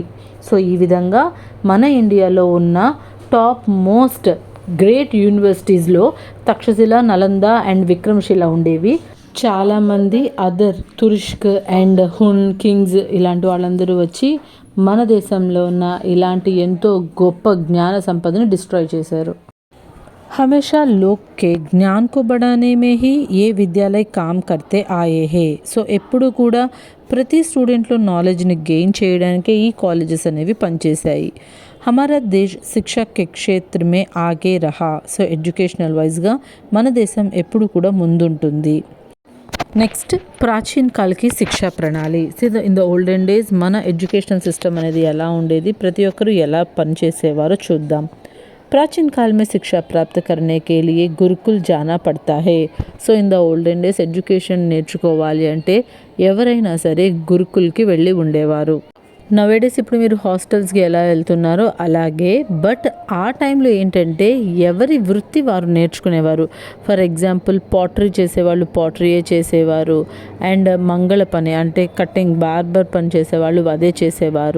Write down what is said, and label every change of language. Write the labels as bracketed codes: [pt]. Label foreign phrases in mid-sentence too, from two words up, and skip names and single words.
[te] సో ఈ విధంగా మన ఇండియాలో ఉన్న [en] top most great [te] యూనివర్సిటీస్లో తక్షశిల, నలంద అండ్ విక్రమశిల ఉండేవి. చాలామంది [en] other Turushk and Hun kings [te] ఇలాంటి వాళ్ళందరూ వచ్చి మన దేశంలో ఉన్న ఇలాంటి ఎంతో గొప్ప జ్ఞాన సంపదను డిస్ట్రాయ్ చేశారు. [hi] हमेशा लोग के ज्ञान को बढ़ाने में ही ये विद्यालय काम करते आए हैं. [te] సో ఎప్పుడు కూడా ప్రతి స్టూడెంట్లో నాలెడ్జ్ని గెయిన్ చేయడానికి ఈ కాలేజెస్ అనేవి పనిచేశాయి. [hi] हमारा देश शिक्षा के क्षेत्र में आगे रहा. [te] సో ఎడ్యుకేషనల్ వైజ్గా మన దేశం ఎప్పుడు కూడా ముందుంటుంది. [hi] నెక్స్ట్, प्राचीन कालकी शिक्षा प्रणाली. [en] in the olden days [te] మన [en] educational system [te] అనేది ఎలా ఉండేది, ప్రతి ఒక్కరు ఎలా పనిచేసేవారో చూద్దాం. [hi] प्राचीन काल में शिक्षा प्राप्त करने के लिए गुरुकुल जाना पड़ता है. [te] సో [en] in the olden days [te] ఎడ్యుకేషన్ నేర్చుకోవాలి అంటే ఎవరైనా సరే గురుకుల్కి వెళ్ళి ఉండేవారు. నవేడేస్ ఇప్పుడు మీరు హాస్టల్స్కి ఎలా వెళ్తున్నారో అలాగే, బట్ ఆ టైంలో ఏంటంటే ఎవరి వృత్తి వారు నేర్చుకునేవారు. [en] for example [te] పాటరీ చేసేవాళ్ళు పాటరీయే చేసేవారు, అండ్ మంగళ పని అంటే [en] cutting barber [te] పని చేసేవాళ్ళు అదే చేసేవారు.